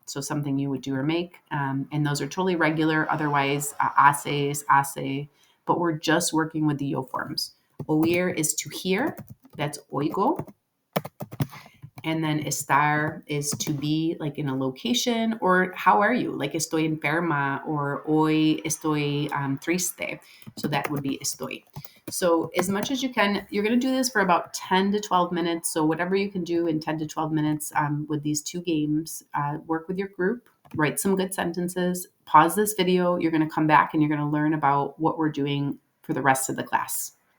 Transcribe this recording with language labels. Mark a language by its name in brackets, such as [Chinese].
[English] So something you would do or make. And those are totally regular. Otherwise, haces, hace. But we're just working with the yo forms. Oír is to hear. That's oigo. And then estar is to be like in a location, or how are you? [Spanish] Like estoy enferma, or hoy estoy triste. [English] So that would be estoy. So as much as you can, you're going to do this for about 10 to 12 minutes. So whatever you can do in 10 to 12 minutes with these two games, work with your group, write some good sentences, pause this video. You're going to come back and you're going to learn about what we're doing for the rest of the class.